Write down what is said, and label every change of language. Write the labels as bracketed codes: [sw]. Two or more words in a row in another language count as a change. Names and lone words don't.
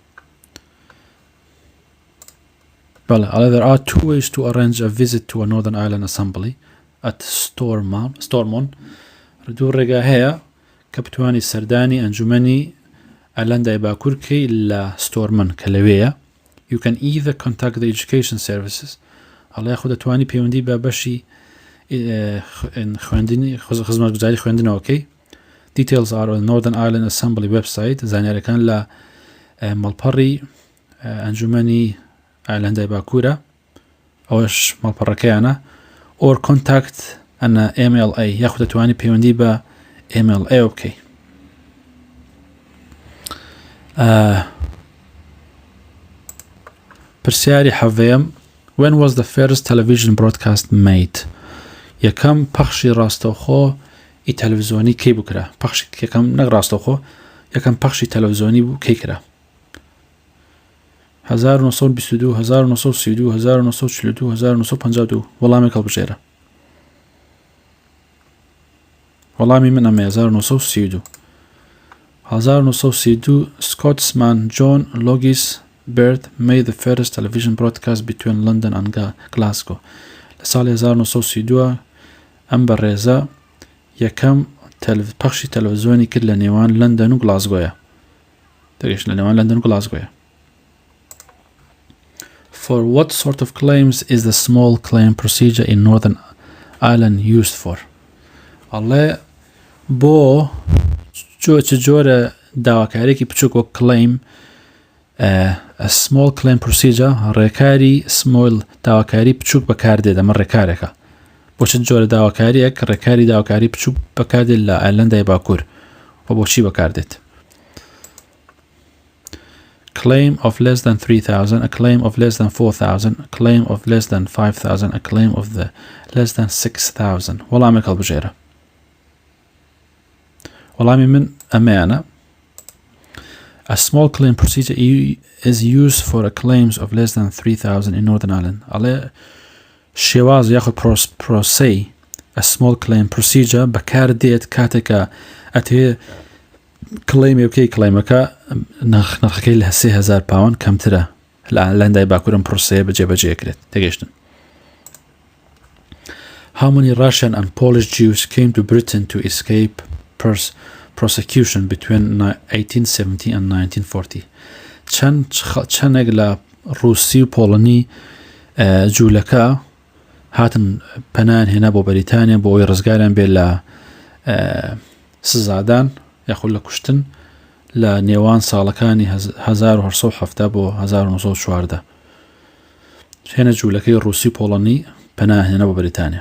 [en] بەڵێ there are 2 ways to arrange a visit to a Northern Ireland Assembly at Stormont. [ckb] دوو ڕێگا هەیە کە بتوانی سەردانی ئەنجومەنی ئایلەندای باکوورکەی لە ستۆرمن کە لەوەیە. [en] You can either contact the education services. [ckb] ئەڵێ خۆ دەتوانی پەیوەندی بە بەشی خوێندنی خزمەتگوزاری خوێندنەوەکەی. [en] Details are on Northern Ireland Assembly website. [ckb] زانیاریەکان لە مەڵپەڕی ئەنجومەنی ئایلەندای باکوورە ئەوەش مەڵپەڕەکەیانە. [en] or contact an MLA [ckb] یاخود دەتوانی پەیوەندی بە MLA بکەی. پرسیاری حەڤەیەم. [en] When was the first television broadcast made? [ckb] یەکەم پەخشی ڕاستەوخۆ تەلەڤیزۆنی کەی بکرا؟ پەخشی یەکەم نەک ڕاستەوخۆ یەکەم پەخشی تەلەڤیزۆنی بوو کەی کرا؟ 1922 1932 1942 1952. وەڵامێک هەڵبژێرە. وەڵامی من ئەمەیە 1932. [en] 1932 Scotsman John Logie Baird made the first television broadcast between London and Glasgow. [ckb] لە ساڵی 1932 ئەم بەڕێزە یەکەم پەخشی تەلەڤیزۆنی کرد لە نێوان لەندەن و گلاسگۆیە. دەگەشت لە نێوان لەندەن و گلاسگۆیە. [en] For what sort of claims is the small claim procedure in Northern Ireland used for? [ckb] ئەڵێ بۆ چ جۆرە داواکاریەکی بچووک وەک [en] claim a small claim procedure [ckb] ڕێکاری small داواکاری بچووک بەکاردێت. ئەمە ڕێکارێکە. بۆ چ جۆرە داواکاریەک ڕێکاری داواکاری بچووک بەکاردێت لە ئایلەندای باکوور و بۆچی بەکاردێت؟ [en] claim of less than 3,000, a claim of less than 4,000, a claim of less than 5,000, a claim of the less than 6,000. [ckb] وەڵامێک هەڵبژێرە. وەڵامی من ئەمەیانە. [en] A small claim procedure is used for claims of less than 3,000 in Northern Ireland. [ckb] ئەڵێ شێواز یاخود پرۆسەی [en] a small claim procedure [ckb] بەکار دێت کاتێکە ئەتوێ کڵێمی بکەی کڵێمەکە نرخەکەی لە 3,000 پاوەند کەمترە لە لەندای باکوورم پرۆسەیە بەجێبەجێکرێت. تێگەیشتن. [en] How many Russian and Polish Jews came to Britain to escape prosecution between 1870 and 1940? [ckb] چەندێک لە ڕووسی و پۆڵنی جوولەکە هاتن پەنایان هێنا بۆ بەریتانیا بۆ ئەوەی ڕزگاریان بێت لە سزادان یاخود لە کوشتن لە نێوان ساڵەکانی 1870 بۆ 1940 هێنە جوولەکەی ڕووسی پۆڵنی پەنایان هێنا بۆ بەریتانیا.